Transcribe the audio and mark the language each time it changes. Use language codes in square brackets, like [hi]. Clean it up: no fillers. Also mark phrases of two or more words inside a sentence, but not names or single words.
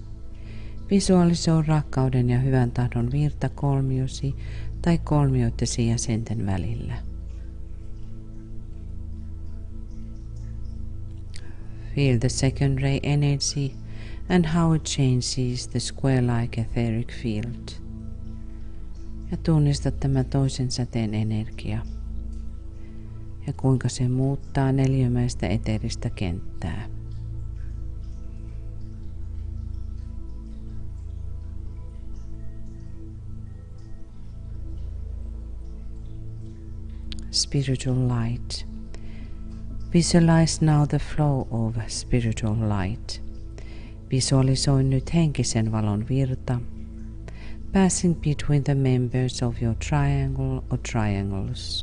[fi] Visualisoi rakkauden ja hyvän tahdon virta kolmiosi tai kolmioittesi jäsenten välillä. [en] Feel the second ray energy and how it changes the square-like etheric field. [fi] Ja tunnista tämä toisen säteen energia ja kuinka se muuttaa neliömäistä eteeristä kenttää. [en] Spiritual light. Visualize now the flow of spiritual light. [fi] Visualisoi nyt henkisen valon virta, [en] passing between the members of your triangle or triangles.